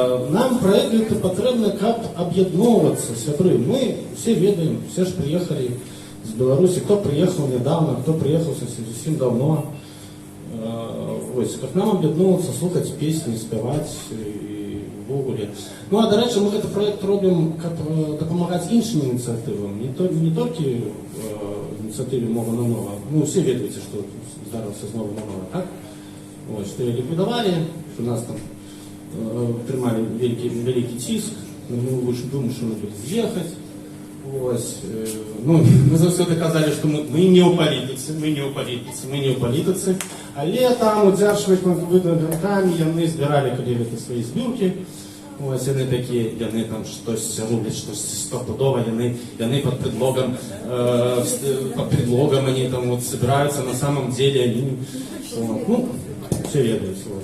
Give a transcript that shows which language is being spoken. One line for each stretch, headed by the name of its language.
Belarusian: Нам праект гэта патрэбны, каб аб'ядноўвацца, сябры. Мы все ведаем, все ж приехали з Беларусі.
Russian: Кто приехал недавно, кто приехал совсем давно.
Belarusian: Вось. Как нам аб'ядноўвацца, слухаць песні, спяваць і ввогуле. Ну, а, дарэчы, мы гэты праект робім, каб дапамагаць іншым ініцыятывам. Не толькі ініцыятыве «Мова на нова». Ну, все ведаеце, што здарылася з «Мова на нова», так? Вось, што яе ліквідавалі, што нас там трымалі вялікі ціск, мы вымушаны былі з'ехаць. Вось. Ну, мы заўсёды казалі, што мы не ў палітыцы, але там удзяржваць выдавцамі яны збіралі, калі гэта свае збіркі. Вось, яны такія, яны там штось робяць, штосьці стопудова, яны
Russian: под предлогом они там вот собираются, на самом деле они, ну,
Belarusian: все ведают.